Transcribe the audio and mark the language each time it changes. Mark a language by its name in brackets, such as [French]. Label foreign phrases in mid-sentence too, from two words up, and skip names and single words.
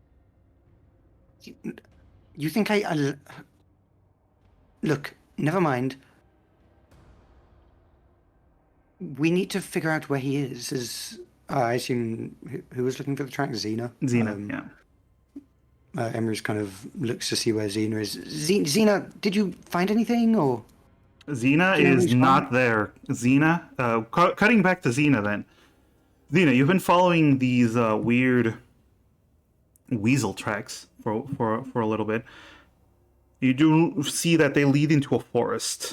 [English] You think I Look, never mind. We need to figure out where he is. I assume who was looking for the track? Xena. Xena, yeah. Emery's kind of looks to see where Xena is. Xena, did you find anything, or? Xena Do you know is who's not gone? there. Xena, cutting back to Xena then. Xena, you've been following these weird weasel tracks for a little bit. You do see that they lead into a forest.